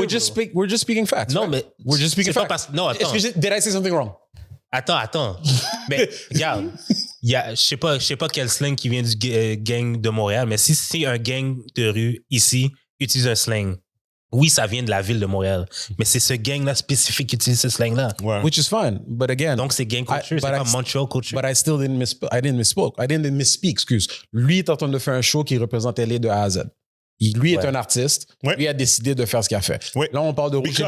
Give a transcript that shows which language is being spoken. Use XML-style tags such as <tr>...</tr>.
<en>We're just speaking facts.</en> <fr>Non,</fr> <en>right?</en> <fr>mais</fr> <en>We're just speaking</en> <fr>c'est pas</fr> <en>facts.</en> <fr>parce- non, attends.</fr> <en>Did I say something wrong?</en> <fr>Attends. Mais regarde, je sais pas quel slang qui vient du gang de Montréal, mais si c'est un gang de rue ici, utilise un slang. Oui, ça vient de la ville de Montréal, mais c'est ce gang-là spécifique qui utilise ce slang-là. Ouais.</fr> <en>Which is fine, but again.</en> <fr>Donc, c'est</fr> <en>gang culture,</en> <fr>c'est</fr> <en>but pas Montreal culture. But I still didn't misspeak, excuse.</en> <fr>Lui est en train de faire un show qui représente LA de A à Z. Lui est Ouais. un artiste. Ouais. Lui a décidé de faire ce qu'il a fait. Ouais. Là, on parle de rouge et bleu.</fr>